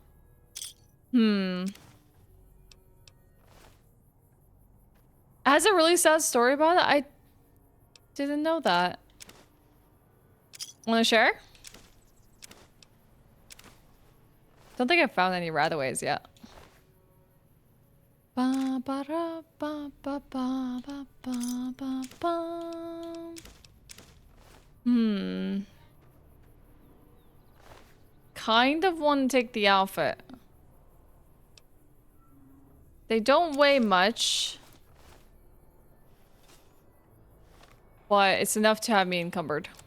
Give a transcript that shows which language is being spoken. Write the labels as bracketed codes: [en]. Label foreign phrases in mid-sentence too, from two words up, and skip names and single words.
[en] It has a really sad story about it. I didn't know that. Want to share? Don't think I've found any Radaways yet. Ba ba ra ba ba ba ba ba ba ba. Kind of want to take the outfit. They don't weigh much. But it's enough to have me encumbered.